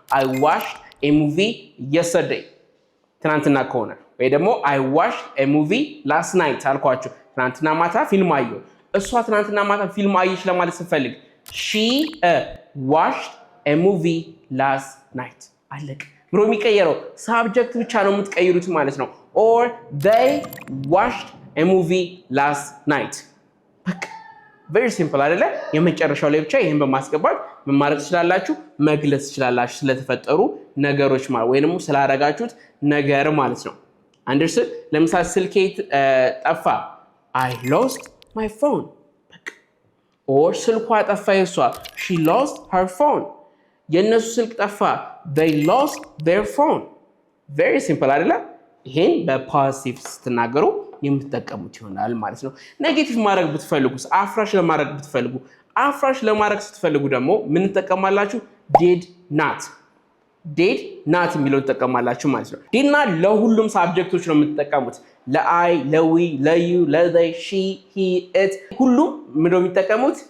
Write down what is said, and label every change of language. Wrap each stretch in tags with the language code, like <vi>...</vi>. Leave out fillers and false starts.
<en>I watched a movie yesterday</en> <am>ትናንትና ከሆነ ወይ ደግሞ</am> <en>I watched a movie last night</en> <am>አልኳችሁ። ትናንትና ማታ ፊልም አየሁ። እሷ ትናንትና ማታ ፊልም አየች ለማለት ስፈልግ</am> <en>she watched a movie last night</en> <am>አለቅ። ብሎ የሚቀየረው ሳብጀክት ብቻ ነው የምትቀይሩት ማለት ነው።</am> <en>or they watched a movie last night</en> <am>በቃ</am> <en>very simple</en> <am>አይደለ? የመጨረሻው ላይ ብቻ ይሄን በማስገባት ምን ማድረግ ትችላላችሁ? መግለጽ ትችላላችሁ ስለተፈጠሩ ነገሮች ማለት ወይ ደግሞ ስላደረጋችሁት ነገር ማለት ነው። አንደርስታንድ? ለምሳሌ ስልኬ ጠፋ።</am> <en>I lost my phone።</en> <am>or ስልኳ ጠፋ የሷ</am> <en>she lost her phone።</en> <am>የነሱ ስልክ ጠፋ</am> <en>they lost their phone። very simple</en> <am>አይደለ? ይሄን በፖዚቲቭ ስትናገሩ የምትጠቀሙት ይሆናል ማለት ነው። ኔጌቲቭ ማድረግ ብትፈልጉስ፣ አፍራሽ ለማድረግ ብትፈልጉ፣ አፍራሽ ለማድረግ ስትፈልጉ ደግሞ ምን ተጠቀማላችሁ?</am> <en>did not did not</en> <am>የሚለውን ተጠቀማላችሁ ማለት ነው። did not ለሁሉም ሳብጀክቶች ነው የምትጠቀሙት። ለአይ፣ ለዊ፣ ለዩ፣ ለዘይ፣ ሺ፣ ሂ፣ ኢት ሁሉም ምንድነው የሚጠቀሙት?</am>